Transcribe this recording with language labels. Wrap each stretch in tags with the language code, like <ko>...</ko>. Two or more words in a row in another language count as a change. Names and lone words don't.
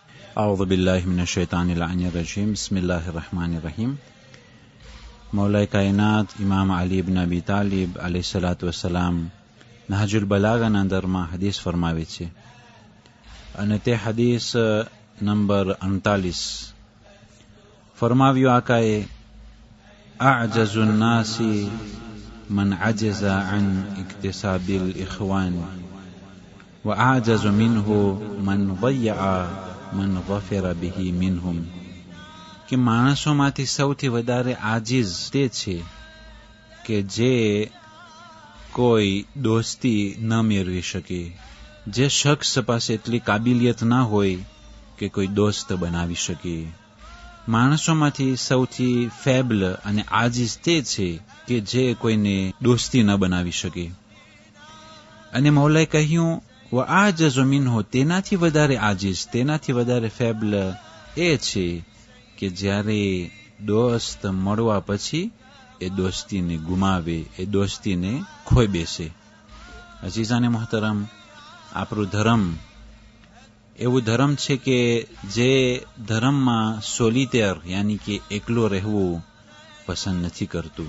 <ar>أعوذ بالله من الشيطان اللعين الرجيم بسم الله الرحمن الرحيم</ar> <gu>मौलाए कायनात इमाम अली इब्न अबी तालिब</gu> <ar>عليه الصلاة والسلام</ar> <gu>નહજુલ બલાગાના અંદરમાં હદીસ ફરમાવે છે અને તે હદીસ નંબર 38 ફરમાવ્યું આકાએ</gu> <ar>أعجز الناس من عجز عن اكتساب الإخوان وأعجز منه من ضيع من ظفر به منهم</ar> <gu>કે માણસોમાંથી સૌથી વધારે આજીઝ તે છે કે જે કોઈ દોસ્તી ન મેળવી શકે, જે શખ્સ પાસે એટલી કાબિલિયત ના હોય કે કોઈ દોસ્ત બનાવી શકે. માણસોમાંથી સૌથી ફેબલ અને આજીઝ તે છે કે જે કોઈને દોસ્તી ન બનાવી શકે. અને મૌલાએ કહ્યું</gu> <ar>وأعجز منه</ar> <gu>તેનાથી વધારે આજીઝ, તેનાથી વધારે ફેબલ એ છે કે જ્યારે દોસ્ત મળવા પછી એ દોસ્તીને ગુમાવે, એ દોસ્તીને ખોઈ બેસે. અઝીઝાને મોહતરમ, આપણું ધર્મ એવું ધર્મ છે કે જે ધર્મમાં સોલિટેર યાની કે એકલો રહેવું પસંદ નથી કરતું.</gu>